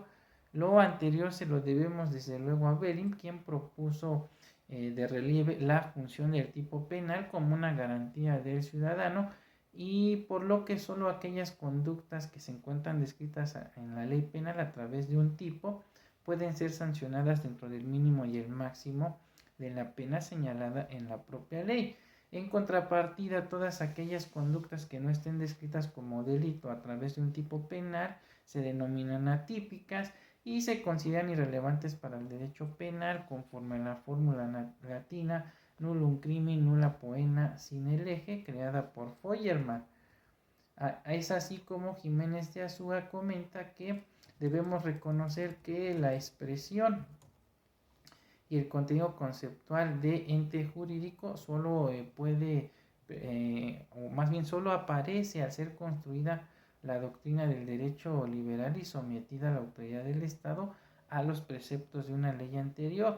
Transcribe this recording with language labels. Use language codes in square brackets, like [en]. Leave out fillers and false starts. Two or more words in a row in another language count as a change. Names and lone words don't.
[es] Lo anterior se lo debemos desde luego a Belling, quien propuso de relieve la función del tipo penal como una garantía del ciudadano, y por lo que solo aquellas conductas que se encuentran descritas en la ley penal a través de un tipo pueden ser sancionadas dentro del mínimo y el máximo de la pena señalada en la propia ley. En contrapartida, todas aquellas conductas que no estén descritas como delito a través de un tipo penal se denominan atípicas y se consideran irrelevantes para el derecho penal conforme a la fórmula latina [la] nullum crimen nulla poena sine lege, [es] creada por Feuermann. Es así como Jiménez de Azúa comenta que debemos reconocer que la expresión y el contenido conceptual de ente jurídico solo puede o más bien solo aparece al ser construida la doctrina del derecho liberal y sometida a la autoridad del Estado a los preceptos de una ley anterior.